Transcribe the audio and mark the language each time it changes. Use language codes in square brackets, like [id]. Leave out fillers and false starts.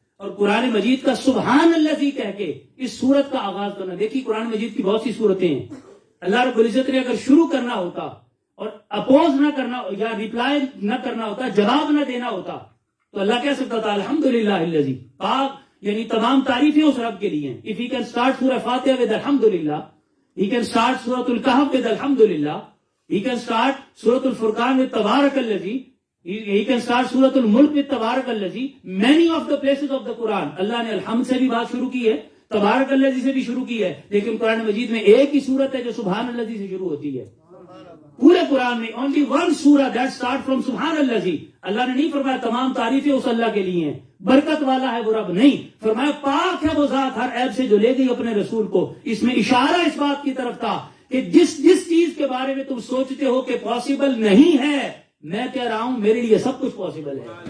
[ur] اور قرآن مجید کا سبحان اللہ کہہ کے اس سورت کا آغاز کرنا. دیکھیے قرآن مجید کی بہت سی صورتیں ہیں. اللہ رب العزت نے اگر شروع کرنا ہوتا اور اپوز نہ کرنا یا ریپلائی نہ کرنا ہوتا, جواب نہ دینا ہوتا, تو اللہ کہہ سکتا تھا الحمدللہ الذی, پاک یعنی تمام تعریفیں اس رب کے لیے ہیں. [en] If he can start سورہ فاتحہ with الحمدللہ, he can start سورۃ الکہف with الحمدللہ, he can start سورۃ الفرقان with تبارک الذی, He can start Surah Al-Mulk with Tabarak Allazi. Many of the places of the Quran, [ur] اللہ نے الحمد سے بھی بات شروع کی ہے, تبارک الذی سے بھی شروع کی ہے, لیکن قرآن مجید میں ایک ہی صورت ہے جو سبحان الذی سے شروع ہوتی ہے. پورے قرآن میں [en] only one surah that start from [ur] سبحان الذی. اللہ نے نہیں فرمایا تمام تعریفیں اس اللہ کے لیے ہیں, برکت والا ہے وہ رب, نہیں فرمایا پاک ہے وہ ذات ہر عیب سے جو لے گئی اپنے رسول کو. اس میں اشارہ اس بات کی طرف تھا کہ جس چیز کے بارے میں تم سوچتے ہو کہ پاسبل نہیں ہے, میں کہہ رہا ہوں میرے لیے سب کچھ پاسبل ہے.